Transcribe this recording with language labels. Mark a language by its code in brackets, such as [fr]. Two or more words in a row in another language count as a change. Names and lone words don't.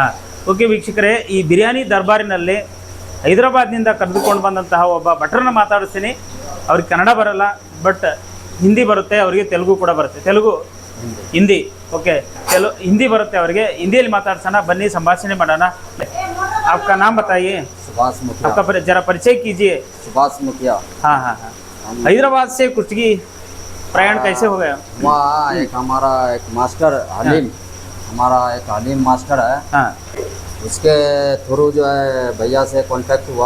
[kn] ಓಕೆ ವೀಕ್ಷಕರೇ, ಈ ಬಿರಿಯಾನಿ ದರ್ಬಾರಿನಲ್ಲಿ ಹೈದರಾಬಾದ್ನಿಂದ ಕರೆದುಕೊಂಡು ಬಂದಂತಹ ಒಬ್ಬ ಭಟ್ರನ್ನ ಮಾತಾಡಿಸ್ತೀನಿ. ಅವ್ರಿಗೆ ಕನ್ನಡ ಬರಲ್ಲ, ಬಟ್ ಹಿಂದಿ ಬರುತ್ತೆ, ಅವರಿಗೆ ತೆಲುಗು ಕೂಡ ಬರುತ್ತೆ. ತೆಲುಗು, ಹಿಂದಿ, ಓಕೆ, ಹಿಂದಿ ಬರುತ್ತೆ ಅವರಿಗೆ. ಹಿಂದಿಯಲ್ಲಿ ಮಾತಾಡ್ಸೋಣ, ಬನ್ನಿ ಸಂಭಾಷಣೆ ಮಾಡೋಣ. [hi] आपका नाम बताइए. सुभाष मुखिया. आपका जरा परिचय कीजिए. सुभाष मुखिया. हाँ. हैदराबाद से कुर्ची प्रयाण कैसे हो गया? वहाँ एक हमारा एक मास्टर हलीम, हमारा एक हलीम मास्टर है, हाँ, उसके थ्रू जो है भैया से कांटेक्ट हुआ.